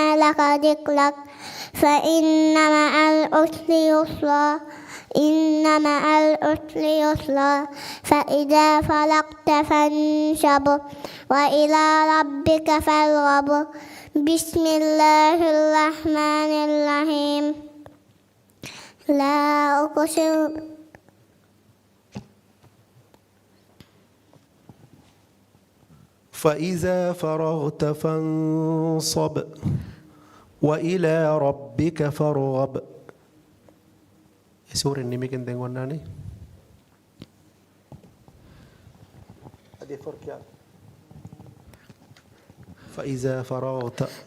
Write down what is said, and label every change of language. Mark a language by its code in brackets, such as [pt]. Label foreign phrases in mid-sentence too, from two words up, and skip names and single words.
[ar] لك ذكرك فإن مع العسر يسرا إن مع العسر يسرا فإذا فرغت فانصب وإلى ربك فارغب بسم الله الرحمن الرحيم لا أقسم فإذا فرغت فانصب وإلى ربك فارغب. [ms] سورة ini bikin tengoknya nih. Ada فرق ya. [ar] فإذا فرغت